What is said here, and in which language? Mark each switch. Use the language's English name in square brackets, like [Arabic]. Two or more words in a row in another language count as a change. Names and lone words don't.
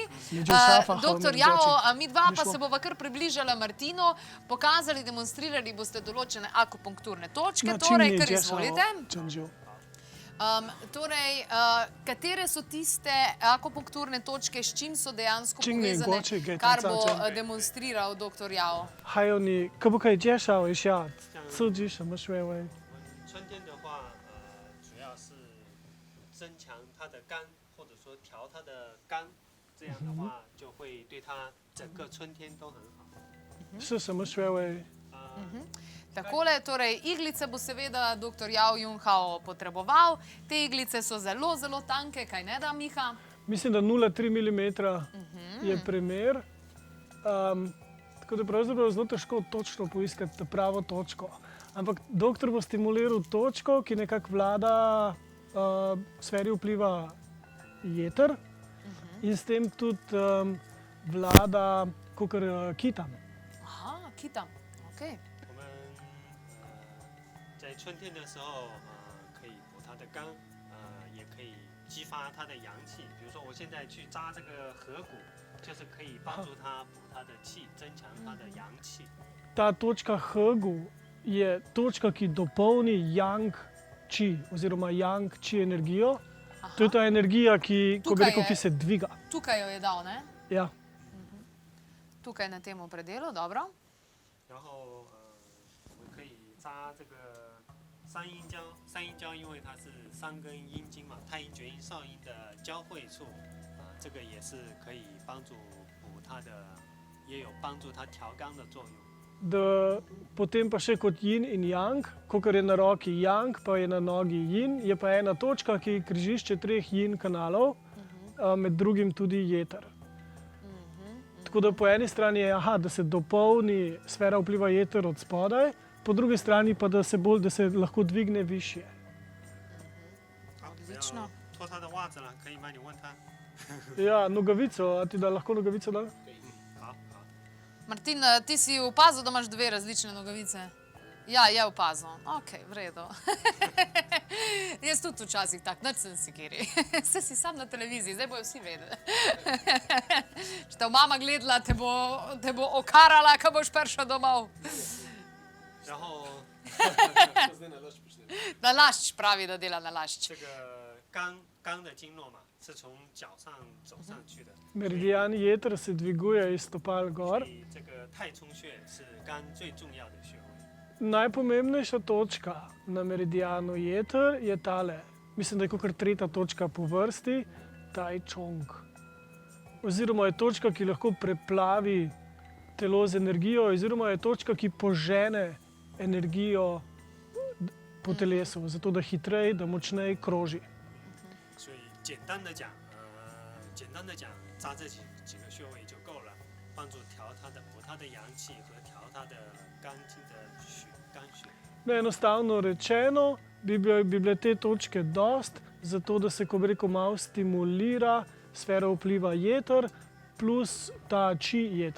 [Slovenian] Doktor Jao, mi dva pa se bova kar približala Martinu, pokazali, demonstrirali boste določene akupunkturne točke, torej, kar izvolite. Torej, katere so tiste akupunkturne točke, s čim so dejansko povezane, kar bo demonstriral doktor Jao? [Chinese] 还有你可不可以介绍一下刺激什么穴位？春天的话，主要是增强它的肝，或者说调它的肝，这样的话就会对它整个春天都很好。是什么穴位？ [Slovenian] Takole, torej iglice bo seveda dr. Jao Junhao potreboval. Te iglice so zelo, zelo tanke, kaj ne da, Miha? Mislim, da 0,3 mm je primer. Tako da pravzaprav zelo težko točno poiskati pravo točko. Ampak doktor bo stimuliral točko, ki nekako vlada sferi vpliva jeter in s tem tudi vlada kakor kitam. Aha, kitam, okej. [Chinese] 在春天的时候，可以补它的肝，也可以激发它的阳气。比如说，我现在去扎这个合谷，就是可以帮助它补它的气，增强它的阳气。 [Slovenian] Ta točka Hegu je točka, ki dopolni [Chinese] 阳气 [Slovenian] oziroma [Chinese] 阳气 [Slovenian] energijo. To je ta energija, ki, ko bi rekel, ki se dviga. Tukaj jo je dal, ne? Ja. Tukaj na tem predelu, dobro. [Chinese] 然后我可以扎这个三阴交，三阴交因为它是三根阴经嘛，太阴、厥阴、少阴的交汇处，这个也是可以帮助补它的，也有帮助它调肝的作用。 [Slovenian] Da potem pa še kot yin in yang, kakor je na roki yang, pa je na nogi yin, je pa ena točka, ki je križišče treh yin kanalov, med drugim tudi jeter. Tako da po eni strani je, da se dopolni sfera vpliva jeter od spodaj, po drugi strani pa da se lahko dvigne višje. Odlično. [Chinese] 脱它的袜子了，可以吗？你问他。 [Slovenian] Ja, nogavico, a ti da lahko nogavico da? [Chinese] 好好。 [Slovenian] Martin, ti si opazil, da imaš dve različne nogavice? Ja, je opazil. Ok, v redu. Jaz tudi včasih tak, nič sem si kiri. Vse si sam na televiziji, zdaj bojo vsi vedeli. Če te bo mama gledala, te bo okarala, ko boš prišel domov. [Chinese] 然后 [Slovenian] Nalašč pravi, da dela nalašč. [Chinese] 这个肝的经络嘛，是从脚上走上去的。 [Slovenian] Meridian jeter se dviguje iz stopal gor. [Chinese] 所以这个太冲穴是肝最重要的穴位。 [Slovenian] Najpomembnejša točka na meridianu jeter je tale. Mislim, da je kakor tretja točka po vrsti, Tai Chong. Oziroma je točka, ki lahko preplavi telo z energijo, oziroma je točka, ki požene energijo po telesu, zato da hitreje, da močneje kroži. [Chinese] 所以简单的讲，扎这几个穴位就够了，帮助补它的阳气和调它的肝经的肝血。 [Slovenian] Enostavno rečeno, bi bile te točke dost, zato da se, ko bi rekel, malo stimulira sfera vpliva jeter plus ta chi jeter.